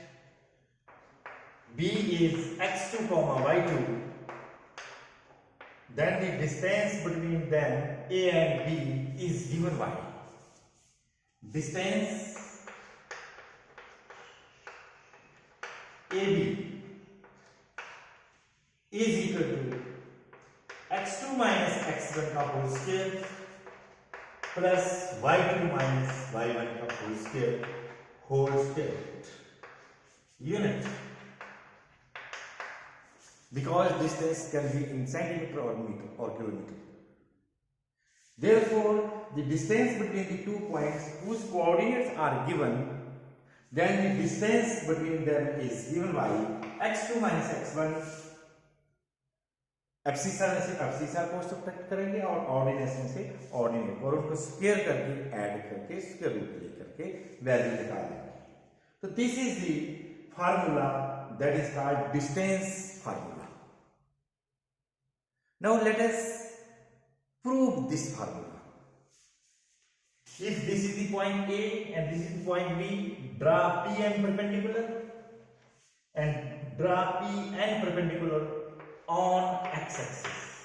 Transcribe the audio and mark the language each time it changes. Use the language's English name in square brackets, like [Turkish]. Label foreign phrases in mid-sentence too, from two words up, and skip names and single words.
[English] B is x2, y2, then the distance between them A and B is given by distance AB is equal to x2 minus x1 का whole square plus y2 minus y1 का whole square unit. Because distance can be in centimeter or meter or kilometer. Therefore, the distance between the 2 points whose coordinates are given, then the distance between them is given by x2 minus x1. [Hindi] एब्सिसा में से एब्सिसा को सब्ट्रैक्ट करेंगे और ऑर्डिनेट में से ऑर्डिनेट और उनको स्क्वायर करके ऐड करके [English] square root [Hindi] लेकर के वैल्यू निकाल देंगे. [English] तो this is the formula that is called distance formula. Now let us prove this formula. If this is the point A and this is the point B, draw PN perpendicular and draw PN perpendicular on x-axis.